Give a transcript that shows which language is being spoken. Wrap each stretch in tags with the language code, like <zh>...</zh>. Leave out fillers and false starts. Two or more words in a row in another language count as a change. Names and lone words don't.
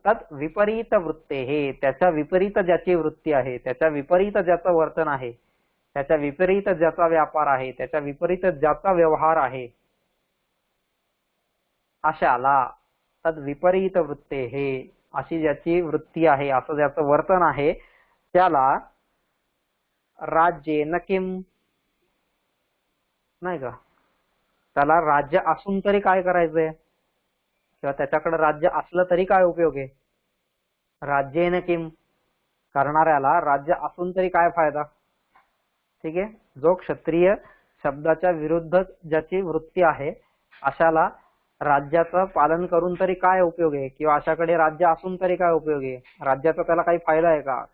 <sa>तद विपरीत वृत्ते</sa> <mr>हे, त्याच्या विपरीत ज्याची वृत्ती आहे, त्याच्या विपरीत ज्याचं वर्तन आहे, त्याच्या विपरीत ज्याचा व्यापार आहे, त्याच्या विपरीत ज्याचा व्यवहार आहे, अशाला</mr> <sa>तद विपरीत वृत्ते</sa> <mr>हे, अशी ज्याची वृत्ती आहे, असं ज्याचं वर्तन आहे, त्याला</mr> <sa>राज्येन किम,</sa> <mr>नाही का, त्याला राज्य असून तरी काय करायचंय, किंवा त्याच्याकडे राज्य असलं तरी काय उपयोग आहे?</mr> <sa>राज्येन किम,</sa> <mr>करणाऱ्याला राज्य असून तरी काय फायदा? ठीक आहे. जो क्षत्रिय शब्दाच्या विरुद्ध ज्याची वृत्ती आहे अशाला राज्याचं पालन करून तरी काय उपयोग आहे, किंवा अशाकडे राज्य असून तरी काय उपयोग आहे? राज्याचा त्याला काही फायदा आहे का?</mr>